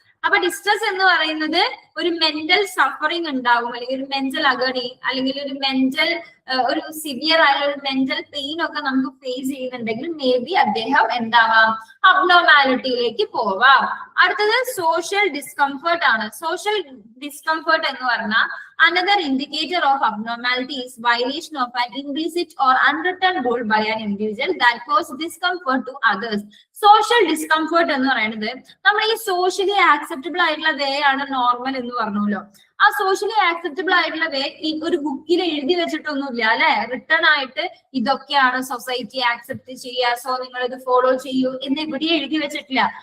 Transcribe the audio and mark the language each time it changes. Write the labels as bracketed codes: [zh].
[ml] അപ്പൊ ഡിസ്ട്രസ് എന്ന് പറയുന്നത് ഒരു മെന്റൽ സഫറിങ് ഉണ്ടാവും, അല്ലെങ്കിൽ ഒരു മെന്റൽ അഗണി, അല്ലെങ്കിൽ ഒരു മെന്റൽ ഒരു സിവിയർ ആയ ഒരു മെന്റൽ പെയിൻ ഒക്കെ നമുക്ക് ഫേസ് ചെയ്യുന്നുണ്ടെങ്കിൽ മേ ബി അദ്ദേഹം എന്താവാം, അബ്നോർമാലിറ്റിയിലേക്ക് പോവാം. അടുത്തത് സോഷ്യൽ ഡിസ്കംഫർട്ട് ആണ്. സോഷ്യൽ ഡിസ്കംഫർട്ട് എന്ന് പറഞ്ഞാൽ [en] another indicator of abnormality is violation of an implicit or unwritten rule by an individual that cause discomfort to others. [ml] Social discomfort എന്ന് പറയുന്നത് നമ്മൾ ഈ സോഷ്യലി ആക്സെപ്റ്റബിൾ ആയിട്ടുള്ള വേ ആണ് നോർമൽ എന്ന് പറഞ്ഞല്ലോ. ആ സോഷ്യലി ആക്സെപ്റ്റബിൾ ആയിട്ടുള്ള വേ ഈ ഒരു ബുക്കിൽ എഴുതി വെച്ചിട്ടൊന്നുമില്ല അല്ലെ, റിട്ടേൺ ആയിട്ട് ഇതൊക്കെയാണ് സൊസൈറ്റി ആക്സെപ്റ്റ് ചെയ്യുക, സോ നിങ്ങൾ ഇത് ഫോളോ ചെയ്യൂ എന്ന് ഇവിടെ എഴുതി വെച്ചിട്ടില്ല.